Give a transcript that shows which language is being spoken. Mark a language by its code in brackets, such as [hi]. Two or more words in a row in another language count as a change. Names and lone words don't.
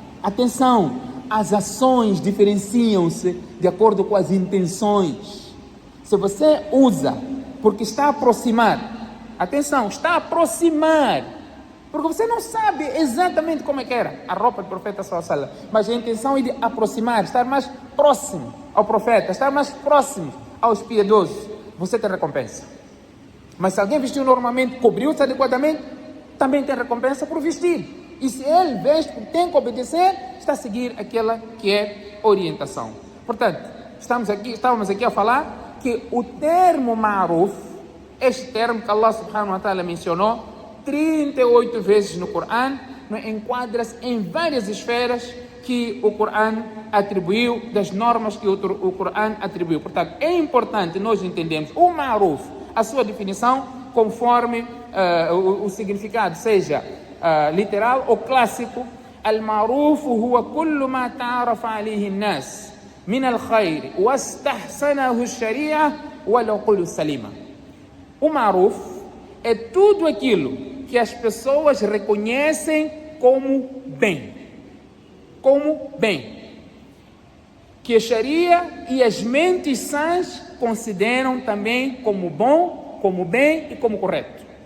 [pt] Atenção, as ações diferenciam-se de acordo com as intenções. Se você usa porque está a aproximar, atenção, está a aproximar, porque você não sabe exatamente como é que era a roupa do profeta [ar] صلى الله عليه وسلم, [pt] mas a intenção é de aproximar, estar mais próximo ao profeta, estar mais próximo aos piedosos, você tem recompensa. Mas se alguém vestiu normalmente, cobriu-se adequadamente, também tem recompensa por vestir. E se ele veste, tem que obedecer, está a seguir aquela que é orientação. Portanto, estávamos aqui a falar que o termo ma'ruf, este termo que Allah [ar] سبحانه وتعالى [pt] mencionou 38 vezes no Corão, enquadra-se em várias esferas que o Corão atribuiu, das normas que o Corão atribuiu. Portanto, é importante nós entendermos o ma'ruf, a sua definição, conforme o significado, seja literal ou clássico. [ar] المعروف هو كل ما تعارف عليه الناس من الخير واستحسنه الشرع والعقول السليمة. [pt] O ma'ruf é tudo aquilo que as pessoas reconhecem como bem. Como bem. Que a Sharia e as mentes sãs consideram também como bom, como bem e como correto.